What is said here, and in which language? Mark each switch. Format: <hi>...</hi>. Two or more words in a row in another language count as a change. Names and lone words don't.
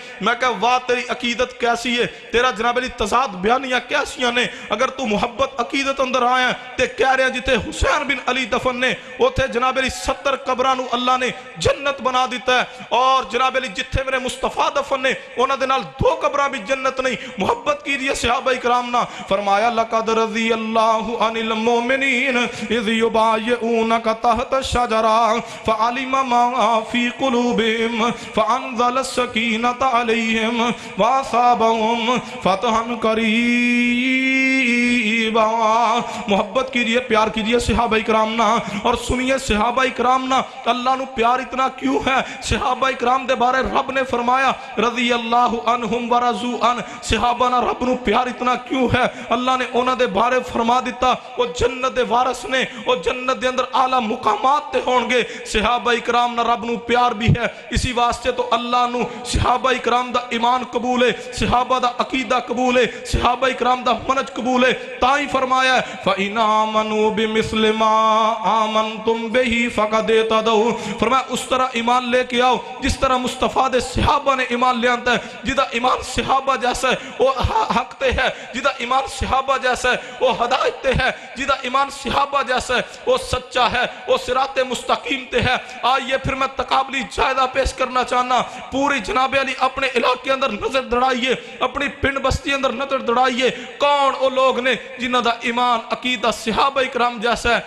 <pa>میں کہا واہ تیری عقیدت کیسی ہے، تیرا جناب علی تضاد بیانیاں کیسیاں نے، اگر تو محبت عقیدت اندر آیا تے کہہ رہے ہیں جتھے حسین بن علی دفن نے اوتھے جناب علی 70 قبرہ نو اللہ نے جنت بنا دیتا ہے، اور جناب علی جتھے میرے مصطفیٰ دفن نے انہاں دے نال 2 قبرہ بھی جنت نہیں۔ محبت کیجئے صحابہ اکرام نا۔</pa> <ar>فرمایا لقد رضی اللہ عن المؤمنین اذ یبایعونک تحت الشجرہ فعلم ما فی قلوبہم فانزل السکینۃ علیہم واصابہم فتحا قریبا۔</ar> <pa>محبت کیجئے، پیار کیجئے صحابہ اکرام نا، اور سنیے صحابہ اکرام نا اللہ نو پیار اتنا کیوں ہے؟ صحابہ اکرام دے بارے رب نے فرمایا</pa> <ar>رضی اللہ عنہم ورضوا عنہ،</ar> <pa>صحابہ نا رب نو پیار اتنا کیوں ہے؟ اللہ نے انہاں دے بارے فرما دیتا وہ جنت دے وارث نے، وہ جنت دے اندر اعلیٰ مقامات تے ہون گے۔ صحابہ اکرام نا رب نو پیار بھی ہے، اسی واسطے تو اللہ نو صحابہ اکرام دا ایمان قبول ہے، صحابہ دا عقیدہ قبول ہے، صحابہ اکرام دا منج قبول ہے۔ تائی فرمایا ہے</pa> <ar>فَإِنْ آمَنُوا بِمِثْلِ مَا آمَنْتُمْ بِهِ فَقَدْ اهْتَدَوْا۔</ar> <pa>فرمایا اس طرح ایمان لے کے آؤ جس طرح مصطفیٰ دے صحابہ نے ایمان لے آتا ہے، جدہ ایمان صحابہ جیسا ہے وہ حق تے ہے، جدہ ایمان صحابہ جیسا ہے وہ ہدایت تے ہے، جدہ ایمان صحابہ جیسا ہے وہ سچا ہے، وہ صراط مستقیم تے ہے۔ آئیے پھر میں تقابلی جائدہ پیش کرنا چاہنا، پوری جناب علی اپنے علاقے اندر نظر دڑائیے، اپنی پنڈ بستی اندر نظر دڑائیے، کون او لوگ نے جنہ دا ایمان عقیدہ صحابہ اکرام جیسا ہے؟</pa>